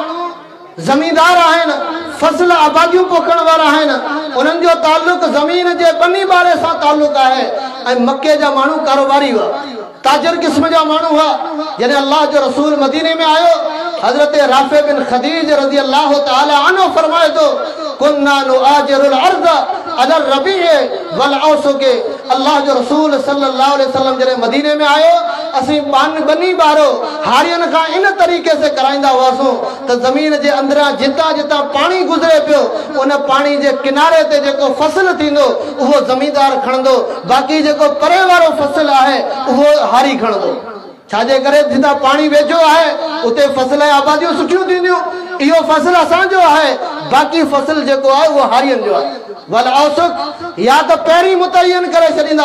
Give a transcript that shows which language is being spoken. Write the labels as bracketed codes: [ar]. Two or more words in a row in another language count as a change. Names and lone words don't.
[sd] ज़मींदार आहिनि फसल आबादियूं पोखण वारा आहिनि उन्हनि जो ताल्लुक ज़मीन जे बनी बारे सां ताल्लुक आहे ऐं मके जा माण्हू कारोबारी हुआ ताजर क़िस्म जा माण्हू हुआ जॾहिं अल्लाह जो रसूल मदीने में आयो हज़रत राफ़े बिन खदीज [ar] رضي الله تعالى عنه [sd] फरमाए थो [ar] كنا نؤاجر الأرض على الربيع والأوسق [sd] अल्लाह जो रसूल [ar] صلى الله عليه وسلم [sd] जॾहिं मदीने में आयो असीं बनी बारो हारियुनि खां इन तरीक़े से कराईंदा हुआसीं त ज़मीन जे अंदरां जितां जितां पाणी गुज़रे पियो उन पाणी जे किनारे ते जेको फसल थींदो उहो ज़मींदार खणंदो बाक़ी जेको परे वारो फसल आहे उहो हारी खणंदो छाजे करे जितां पाणी वेझो आहे उते फसल आबादियूं सुठियूं थींदियूं इहो फसल असांजो आहे बाक़ी फसल जेको आहे उहो हारियुनि जो आहे [ar] والأوسق [sd] या त पहिरीं मुतयन करे छॾींदा